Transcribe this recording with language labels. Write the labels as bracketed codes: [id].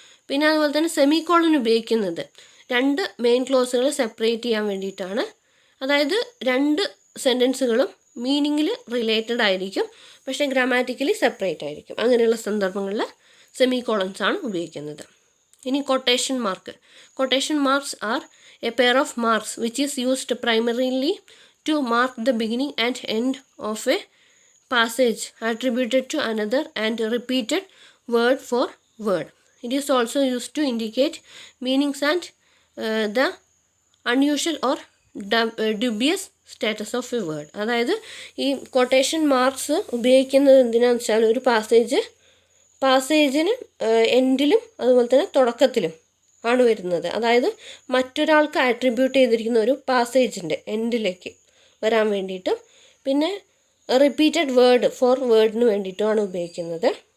[ml] പിന്നെ അതുപോലെ തന്നെ സെമി കോളൻ ഉപയോഗിക്കുന്നത് 2 മെയിൻ ക്ലോസുകൾ സെപ്പറേറ്റ് ചെയ്യാൻ വേണ്ടിയിട്ടാണ്. അതായത് 2 സെൻറ്റൻസുകളും മീനിങ്ങിൽ റിലേറ്റഡ് ആയിരിക്കും, പക്ഷേ ഗ്രാമാറ്റിക്കലി സെപ്പറേറ്റ് ആയിരിക്കും. അങ്ങനെയുള്ള സന്ദർഭങ്ങളിൽ സെമി കോളൻസ് ആണ് ഉപയോഗിക്കുന്നത്. ഇനി quotation mark. [en] Quotation marks are a pair of marks which is used primarily to mark the beginning and end of a passage attributed to another and repeated word for word. It is also used to indicate meanings and the unusual or dubious status of a word. [ml] അതായത് ഈ quotation marks ഉപയോഗിക്കുന്നത് എന്തിനാണെന്ന് വെച്ചാൽ ഒരു പാസേജിന് എൻഡിലും അതുപോലെ തന്നെ തുടക്കത്തിലും ആണ് വരുന്നത്. അതായത് മറ്റൊരാൾക്ക് ആട്രിബ്യൂട്ട് ചെയ്തിരിക്കുന്ന ഒരു പാസേജിൻ്റെ എൻഡിലേക്ക് വരാൻ വേണ്ടിയിട്ടും പിന്നെ റിപ്പീറ്റഡ് വേർഡ് ഫോർ വേർഡിന് വേണ്ടിയിട്ടുമാണ് ഉപയോഗിക്കുന്നത്.